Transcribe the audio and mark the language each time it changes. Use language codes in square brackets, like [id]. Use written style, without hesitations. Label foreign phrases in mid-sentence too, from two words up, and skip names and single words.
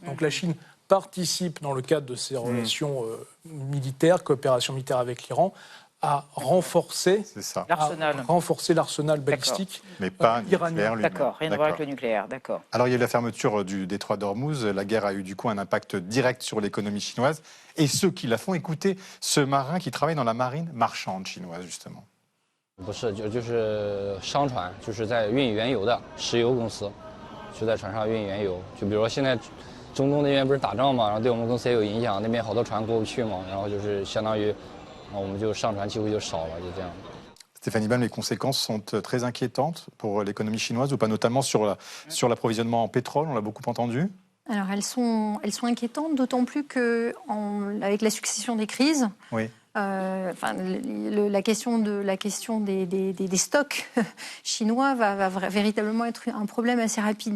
[fr] Donc la Chine participe, dans le cadre de ses relations militaires, coopération militaire avec l'Iran, à renforcer l'arsenal balistique mais pas iranien. D'accord, rien à voir avec le nucléaire, d'accord. Alors il y a eu la fermeture du détroit d'Ormuz, la guerre a eu du coup un impact direct sur l'économie chinoise et ceux qui la font. Écoutez ce marin qui travaille dans la marine marchande chinoise justement. [zh] 不是，就是商船，就是在运原油的石油公司，就在船上运原油。就比如说现在中东那边不是打仗嘛，然后对我们公司也有影响，那边好多船过不去嘛，然后就是相当于，我们就上船机会就少了，就这样。 [fr] Stéphanie Bam, les conséquences sont très inquiétantes pour l'économie chinoise ou pas, notamment sur l'approvisionnement en pétrole, on l'a beaucoup entendu. Alors elles sont inquiétantes, d'autant plus qu'avec la succession des crises, oui. La question des stocks chinois va véritablement être un problème assez rapide.